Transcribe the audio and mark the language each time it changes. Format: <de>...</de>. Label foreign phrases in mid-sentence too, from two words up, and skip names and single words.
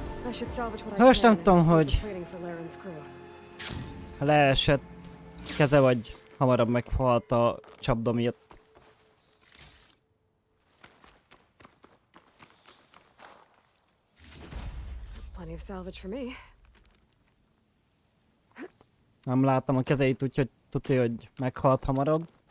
<en>I should salvage what I</en> <hu>Most nem</hu> <en>can.</en> <hu>tudom,</hu> <en>Leave</en> <hu>hogy</hu> <en>the plating for Laren's crew.</en> <hu>leesett keze, vagy hamarabb meghalt a csapda miatt.</hu> <en>That's plenty of salvage for me.</en> <hu>Nem láttam a kezeit, úgyhogy tudja, hogy meghalt hamarabb.</hu>